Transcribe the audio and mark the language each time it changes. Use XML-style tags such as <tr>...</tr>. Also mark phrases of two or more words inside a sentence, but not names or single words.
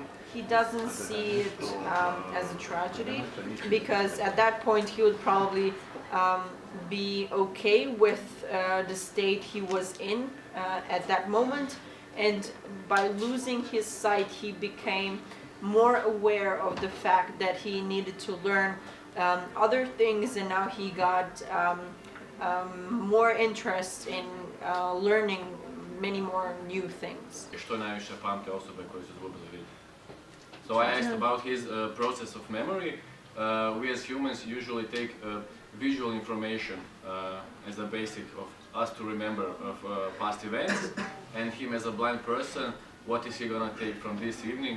<en>He doesn't see it as a tragedy, because at that point he would probably be okay with the state he was in at that moment, and by losing his sight he became more aware of the fact that he needed to learn other things, and now he got more interest in learning many more new things.</en> <hr>Što najviše pamte osobe koje su izgubile vid?</hr> <en>So I asked about his process of memory. We as humans usually take visual information as a basic of us to remember of past events, and him as a blind person, what is he gonna take from this evening?</en>